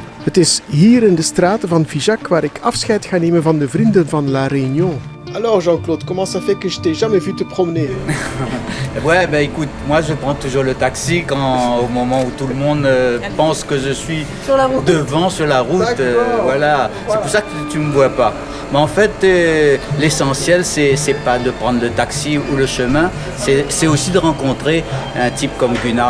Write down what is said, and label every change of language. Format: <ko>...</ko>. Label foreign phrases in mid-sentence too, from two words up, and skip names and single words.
<nl>Het is hier in de straten van Figeac waar ik afscheid ga nemen van de vrienden van La Réunion.</nl> <fr>Alors Jean-Claude, comment ça fait que je t'ai jamais vu te promener? Ouais, bah écoute, moi je prends toujours le taxi au moment où tout le monde pense que je suis devant sur la route. Voilà, c'est pour ça que tu me vois pas. Mais en fait, l'essentiel, c'est pas de prendre le taxi ou le chemin, c'est aussi de rencontrer un type comme Gunnar.</fr>